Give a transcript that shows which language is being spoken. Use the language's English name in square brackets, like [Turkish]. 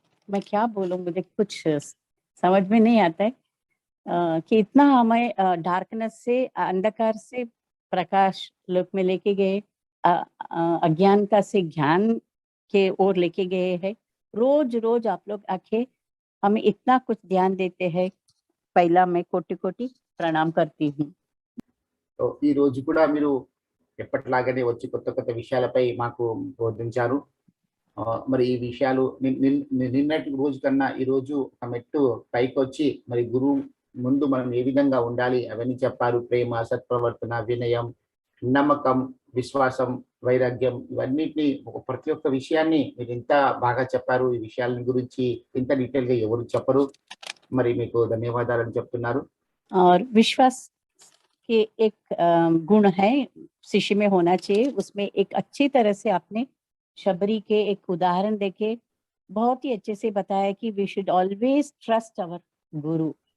[Hindi] मैं क्या बोलूं, मुझे कुछ समझ में नहीं आता है कि इतना हमें डार्कनेस से, अंधकार से प्रकाश लोक में लेके गए, अज्ञानता से ज्ञान के ओर लेके गए हैं. रोज रोज आप लोग आके हमें इतना कुछ ध्यान देते हैं. पहला मैं कोटि कोटि प्रणाम करती हूँ. [Telugu] तो ఈ రోజు కూడా మీరు ఎప్పటిలాగానే వచ్చి కొత్త కొత్త విషయాలపై మాకు బోధించారు. మరి ఈ విషయాలు నిన్నటి రోజు కన్నా ఈ రోజు ఒక మెట్టు పైకి వచ్చి మరి గురువు ముందు మనం ఏ విధంగా ఉండాలి అవన్నీ చెప్పారు. ప్రేమ, సత్ప్రవర్తన, వినయం, నమ్మకం, విశ్వాసం, వైరాగ్యం, ఇవన్నిటిని ప్రతి ఒక్క విషయాన్ని మీరు ఇంత బాగా చెప్పారు. ఈ విషయాల గురించి ఇంత డీటెయిల్ గా ఎవరు చెప్పరు. మరి మీకు ధన్యవాదాలు చెప్తున్నారు. [Hindi] और विश्वास के एक गुण है शिष्य में होना चाहिए. उसमें एक अच्छी तरह से आपने शबरी के एक उदाहरण देके बहुत ही अच्छे से बताया कि [English] We should always trust our guru.